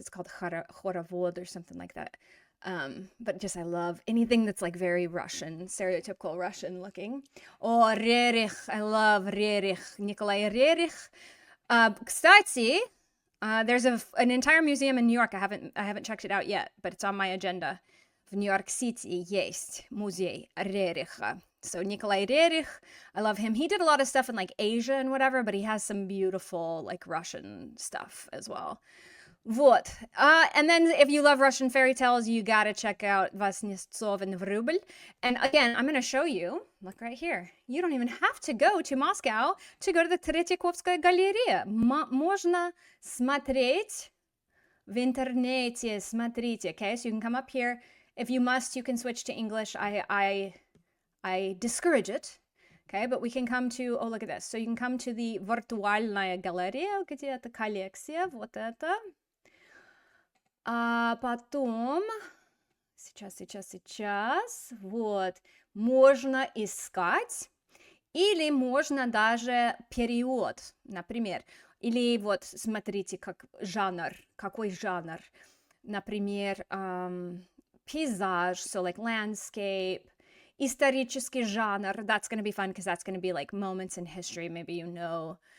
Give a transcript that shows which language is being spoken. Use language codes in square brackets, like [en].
[en] It's called Khorovod or something like that. But just I love anything that's like very Russian, stereotypical Russian looking. Oh, Rerich, I love Rerich, Nikolai Rerich. Кстати, there's an entire museum in New York. I haven't checked it out yet, but it's on my agenda. [ru] В Нью-Йорк-Сити есть музей Рериха. [en] So Nikolai Rerich, I love him. He did a lot of stuff in like Asia and whatever, but he has some beautiful like Russian stuff as well. [ru] Вот. [en] And then if you love Russian fairy tales, you gotta check out Воснецовен Врубль. And again, I'm gonna show you, look right here. You don't even have to go to Moscow to go to the Третьяковская галерея. [ru] Можно смотреть в интернете, смотрите, okay? [en] So you can come up here. If you must, you can switch to English. I discourage it, okay? But we can come to, oh, look at this. So you can come to the [ru] виртуальная галерея, где эта коллекция, вот это. А потом, сейчас, вот, можно искать, или можно даже перевод, например. Или вот, смотрите, какой жанр. Например, пейзаж, [en] so like landscape, [ru] исторический жанр, [en] that's going to be fun because that's going to be like moments in history, maybe you know.